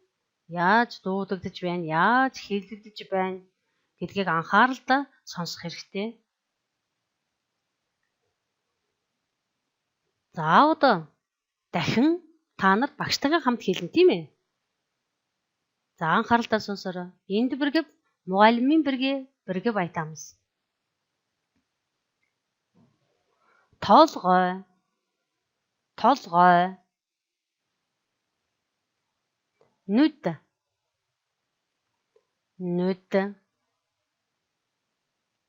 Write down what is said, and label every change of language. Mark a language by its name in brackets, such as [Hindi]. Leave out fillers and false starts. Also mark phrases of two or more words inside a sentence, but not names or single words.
[Mongolian] Яаж дуудагдж байна, яаж хэлэгдэж байна гэдгийг анхааралтай сонсох хэрэгтэй. За одоо дахин та нар багштайгаа хамт хэлнэ тийм ээ? За анхааралтай сонсоорой. [Kazakh] Энд біргіп мұғаліммен бірге айтамыз. [Mongolian] Толгой, толгой. Нүд, нүд.